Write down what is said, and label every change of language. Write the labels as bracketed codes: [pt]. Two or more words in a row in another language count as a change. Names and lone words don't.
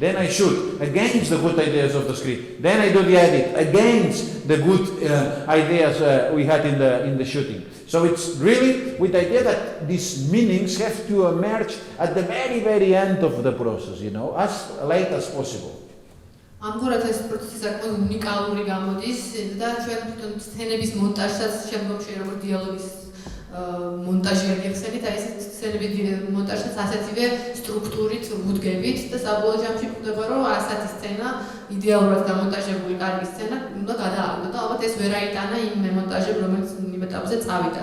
[en] Then I shoot against the good ideas of the script. Then I do the edit against the good ideas we had in the shooting. So it's really with the idea that these meanings have to emerge at the very, very end of the process, as late as possible. [ka] ამგვარად ეს პროცესი საკმაოდ უნიკალური გამოდის და ჩვენ თვითონ სცენების მონტაჟსაც შემდგომში როგორც დიალოგის მონტაჟი გიხსენით, აი ეს სცენების მონტაჟსაც ასეთივე სტრუქტურით ვუდგებით და საბოლოო ჯამში გვხვდება, რომ ასეთი სცენა, იდეალურად გამონტაჟებული კარგი სცენა უნდა გადააგდო და ალბათ ეს ვერ აიტანა იმ მონტაჟებს, რომელიც იმ ეტაპზე წავიდა.